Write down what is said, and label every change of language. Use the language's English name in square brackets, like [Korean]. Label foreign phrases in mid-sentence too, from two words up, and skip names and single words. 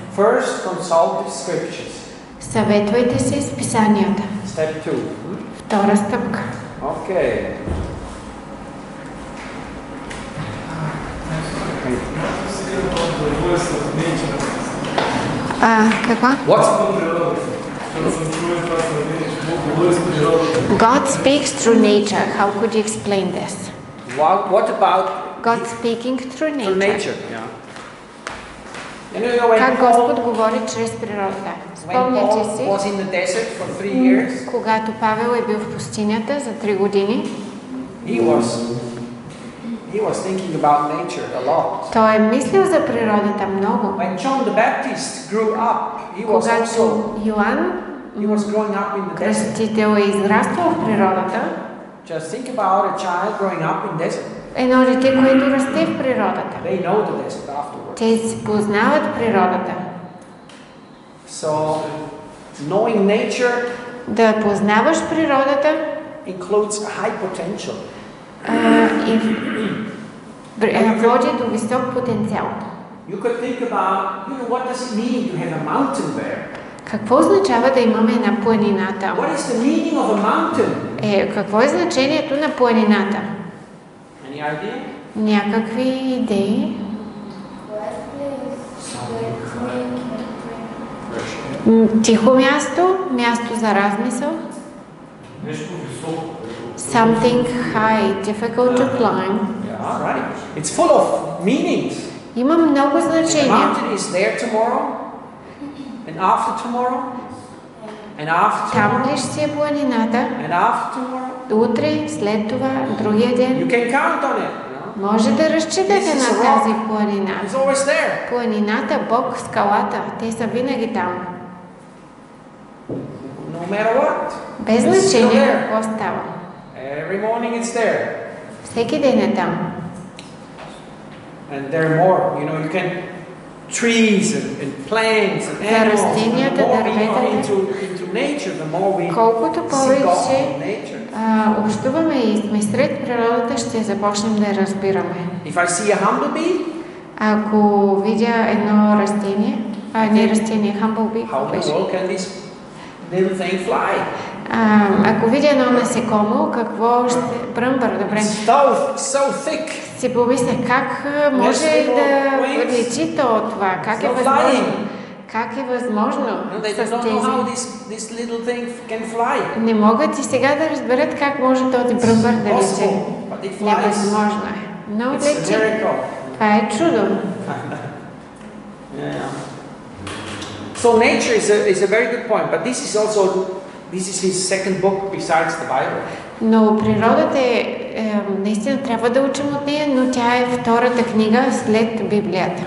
[Bulgarian] Съветвайте се с писанията. Втора стъпка. [English] Okay. [Bulgarian] Каква? [English] God speaks through nature. How could you explain this? What about God speaking through nature? Yeah. [Bulgarian] Как Господ говори чрез природата? Спомняте си, когато Павел е бил в пустинята за 3 години, той е мислил за природата много. Когато Йоан Кръстител е израствал в природата, [English] Just think about a child growing up in desert. [Bulgarian] Едно дете, което расте в природата. [English] They know the desert afterwards. [Bulgarian] Те си познават природата. [English] So, knowing nature [Bulgarian] Да познаваш природата [English] includes high potential. [Bulgarian] Води до висок потенциал. [English] You could think about, what does it mean to have a mountain there? [Bulgarian] Какво означава да имаме една планина там? [English] What is the meaning of a mountain? [Bulgarian] Какво е значението на планината? [English] Any idea? [Bulgarian] Някакви идеи? Тихо място, място за размисъл. [English] Something high, difficult to climb. Yeah, right. It's full of meanings. [Bulgarian] Има много значения. [English] The mountain is there tomorrow, and after tomorrow, and after [Bulgarian] Там [English] tomorrow, [Bulgarian] ли ще си е планината? [English] and after tomorrow. [Bulgarian] Утре, след това, другия ден. [English] You can count on it. [Bulgarian] Може да разчитате на тази планина. [English] It's always there. [Bulgarian] Планината, Бог, скалата, те са винаги там. [English] No matter what. [Bulgarian] Без значение какво става. [English] Every morning it's there. [Bulgarian] Всеки ден е там. [English] And there are more. You can trees and plants and animals. The more we go into nature, the more we [Bulgarian] колкото [English] see God [Bulgarian] повече [English] in nature. [Bulgarian] общуваме и сме сред природата, ще започнем да я разбираме. [English] If I see a humblebee, [Bulgarian] ако видя едно растение, не растение, [English] humblebee, how in the world can this little thing fly? [Bulgarian] Ако видя едно насекомо, какво ще... Бръмбър, добре. [English] So thick. [Bulgarian] Си помисля, как може да лечи това? Как е възможно? Как е възможно с тези? Не могат и сега да разберат как може този бръмбър да лечи. Невъзможно е. Но лечи. Това е чудо. [English] So nature is a very good point, but this is his second book besides the Bible. [Bulgarian] Но природата наистина трябва да учим от нея, но тя е втората книга след Библията.